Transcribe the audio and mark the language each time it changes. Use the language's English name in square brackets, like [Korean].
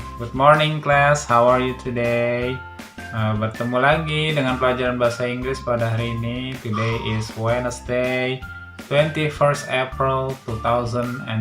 [English] Good morning class, how are you today? [Indonesian] Bertemu lagi dengan pelajaran bahasa Inggris pada hari ini. [English] Today is Wednesday, 21st April 2021.